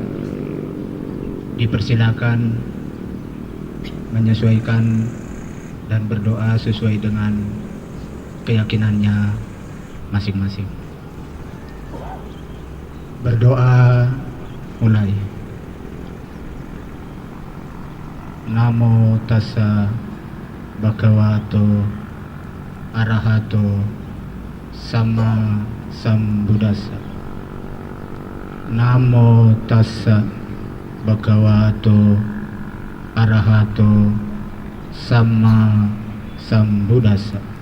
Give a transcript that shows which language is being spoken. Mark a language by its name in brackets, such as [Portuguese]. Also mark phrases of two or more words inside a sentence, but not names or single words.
[Indonesian] Dipersilakan menyesuaikan dan berdoa sesuai dengan keyakinannya masing-masing. Berdoa mulai. [Pali] Namo tassa bhagavato arahato sama sambuddhassa. Namo tassa bhagavato arahato sama sambuddhassa.